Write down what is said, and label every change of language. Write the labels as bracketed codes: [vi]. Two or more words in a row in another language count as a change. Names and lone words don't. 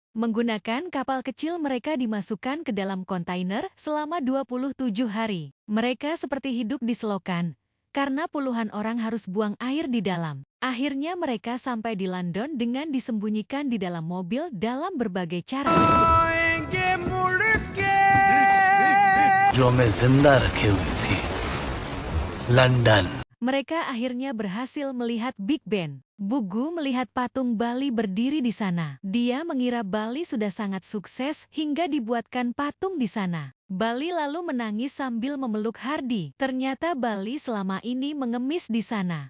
[id] Menggunakan kapal kecil mereka dimasukkan ke dalam kontainer selama 27 hari. Mereka seperti hidup di selokan, karena puluhan orang harus buang air di dalam. Akhirnya mereka sampai di London dengan disembunyikan di dalam mobil dalam berbagai cara. [hi] जो हमें जिंदा रखे हुई थी लंदन [id] Mereka akhirnya berhasil melihat Big Ben. Bugu melihat patung Bali berdiri di sana. Dia mengira Bali sudah sangat sukses hingga dibuatkan patung di sana. Bali lalu menangis sambil memeluk Hardi. Ternyata Bali selama ini mengemis di sana.